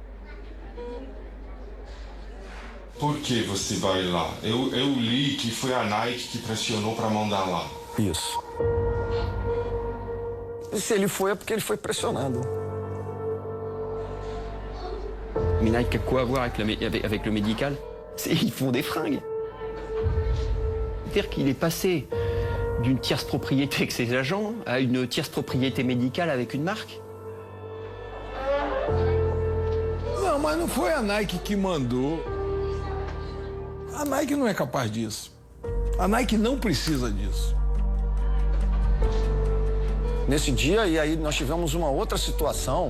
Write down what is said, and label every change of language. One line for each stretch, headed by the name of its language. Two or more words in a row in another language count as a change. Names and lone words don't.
Portuguese: Por que você vai lá? Eu li que foi a Nike que pressionou para mandar lá. Isso. E se ele foi, é porque ele foi pressionado.
French: Mais Nike a quoi à voir avec le médical? Ils font des fringues. C'est-à-dire qu'il est passé d'une tierce propriété avec ses agents à une tierce propriété médicale avec une marque.
Portuguese: Não, mas não foi a Nike que mandou. A Nike não é capaz disso. A Nike não precisa disso. Nesse dia, e aí nós tivemos uma outra situação.